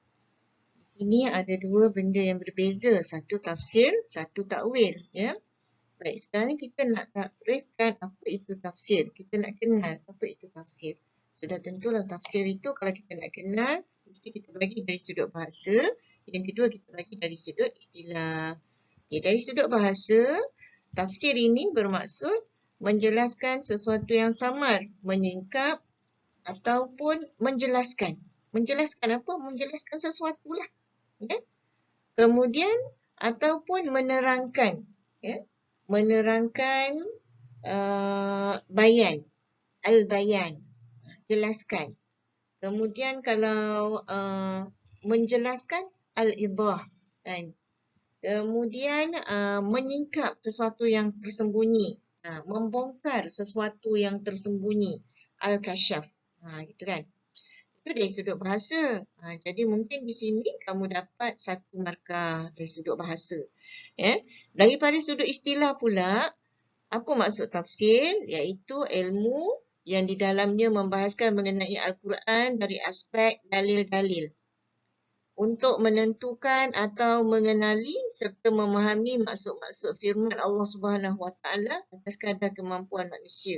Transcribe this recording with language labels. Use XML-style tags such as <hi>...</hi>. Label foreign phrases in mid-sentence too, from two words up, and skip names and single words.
<ms>Di Ini ada dua benda yang berbeza. Satu tafsir, satu takwil. Ya. Baik, sekarang ni kita nak takrifkan apa itu tafsir. Kita nak kenal apa itu tafsir. Sudah tentulah tafsir itu kalau kita nak kenal, mesti kita bagi dari sudut bahasa. Yang kedua, kita bagi dari sudut istilah. Okay, dari sudut bahasa, tafsir ini bermaksud menjelaskan sesuatu yang samar, menyingkap ataupun menjelaskan. Menjelaskan apa? Menjelaskan sesuatu lah. Ya? Kemudian, ataupun menerangkan. Ya? Menerangkan bayan, al-bayan, jelaskan. Kemudian kalau menjelaskan al-idah, kan? Kemudian menyingkap sesuatu yang tersembunyi, membongkar sesuatu yang tersembunyi, al-kasyaf, gitu kan? Itu dari sudut bahasa. Jadi mungkin di sini kamu dapat 1 markah dari sudut bahasa. Ya. Daripada sudut istilah pula, apa maksud tafsir? Iaitu ilmu yang di dalamnya membahaskan mengenai Al-Quran dari aspek dalil-dalil untuk menentukan atau mengenali serta memahami maksud-maksud firman Allah</ms> <ar>سبحانه وتعالى</ar> <ms>atas kadar kemampuan manusia.</ms>